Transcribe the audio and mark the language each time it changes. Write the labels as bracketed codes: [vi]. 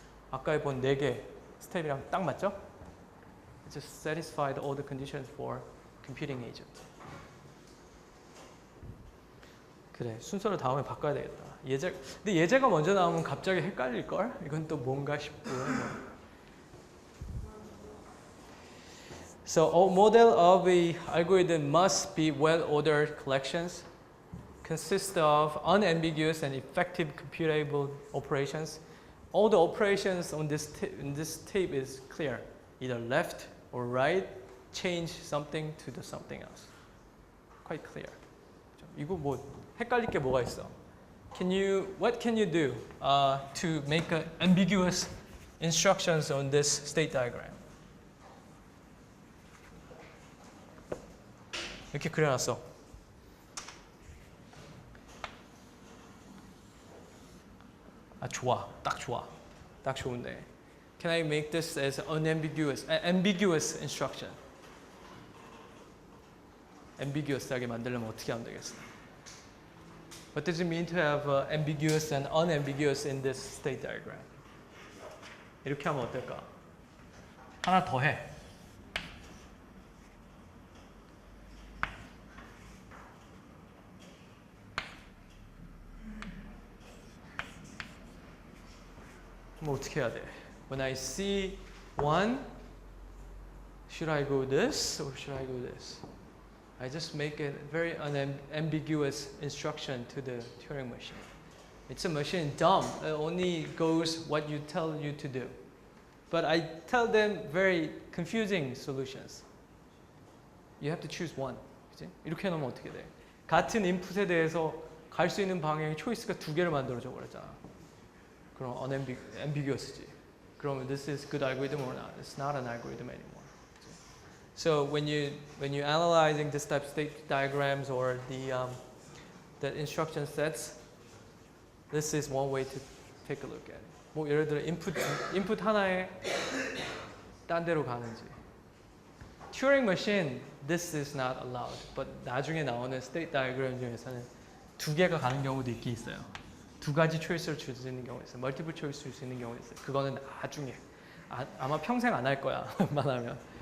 [ko] 아까 본 4개 스텝이랑 딱 맞죠? [en] It just satisfied all the conditions for computing agent. [ko] 그래, 순서를 다음에 바꿔야 되겠다. 근데 예제가 먼저 나오면 갑자기 헷갈릴걸? 이건 또 뭔가 싶고요. [en] So a model of a algorithm must be well-ordered collections, consist of unambiguous and effective computable operations. All the operations on in this tape is clear. Either left or right, change something to the something else. Quite clear. [ko] 이거 뭐 헷갈릴 게 뭐가 있어? [en] What can you do to make ambiguous instructions on this state diagram? [ko] 이렇게 그려놨어. 아 좋아, 딱 좋아, 딱 좋은데. [en] Can I make this as ambiguous instruction? [ko] ambiguous하게 만들려면 어떻게 하면 되겠어? [en] What does it mean to have ambiguous and unambiguous in this state diagram? [ko] 이렇게 하면 어떨까? 하나 더 해. 그럼 어떻게 해야 돼? [en] When I see one, should I go this or should I go this? I just make a very unambiguous instruction to the Turing machine. It's a machine dumb. It only goes what you tell you to do. But I tell them very confusing solutions. You have to choose one. [ko] 그치? 이렇게 해놓으면 어떻게 돼? 같은 인풋에 대해서 갈 수 있는 방향의 초이스가 2개를 만들어줘 버렸잖아. 그럼 ambiguous지. [en] 그러면 this is good algorithm or not? It's not an algorithm anymore. So when you're analyzing this type of state diagrams or the instruction sets, this is one way to take a look at it. [ko] 뭐 예를 들어 input 하나에 딴 데로 가는지. [en] Turing machine, this is not allowed. [ko] But 나중에 나오는 state diagram 중에서는 2개가 가는 경우도 있긴 있어요. 2가지 초이스를 줄 수 있는 경우 있어요. 멀티플 초이스 줄 수 있는 경우 있어요. 그거는 나중에 아마 평생 안 할 거야. 웬만하면.